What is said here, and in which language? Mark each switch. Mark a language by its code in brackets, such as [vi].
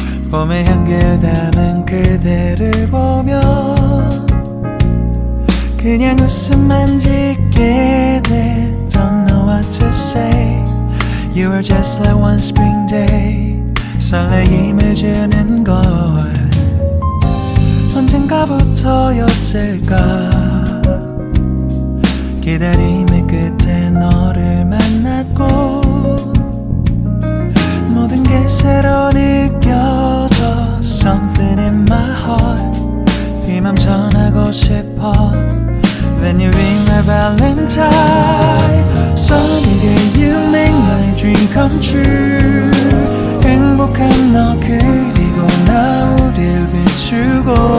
[ko] 봄의 향기를 담은 그대를 보며 그냥 웃음만 짓게 돼. [en] Don't know what to say. You were just like one spring day. [ko] 설레임을 주는 걸 언젠가부터였을까. 기다림의 끝에 너를 만났고 모든 게 새로 느껴져. [en] Something in my heart. [ko] 이 맘 전하고 싶어. [en] When you ring my valentine. Sunny day you make my dream come true. [ko] 행복한 너 그리고 나 우릴 비추고